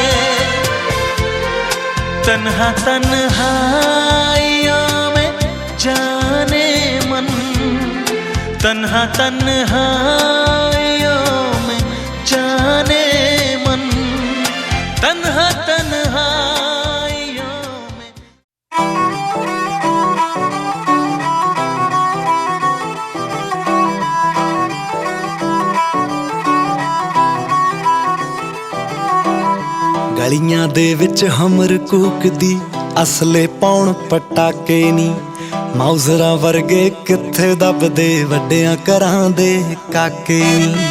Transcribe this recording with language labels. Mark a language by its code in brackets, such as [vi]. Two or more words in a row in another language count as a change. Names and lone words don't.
[hi] तन्हा तन्हाइयों में जाने मन, तन्हा तन्हाइयों में जाने मन, तन्हा तन्हाइयों में। [pa] ਗਲੀਆਂ ਦੇ ਵਿੱਚ ਹਮਰ ਕੂਕਦੀ ਅਸਲੇ ਪਾਉਣ ਪਟਾਕੇ ਨੀ, ਮਾਊਜ਼ਰਾਂ ਵਰਗੇ ਕਿੱਥੇ ਦੱਬਦੇ ਵੱਡਿਆਂ ਘਰਾਂ ਦੇ ਕਾਕੇ ਨੀ।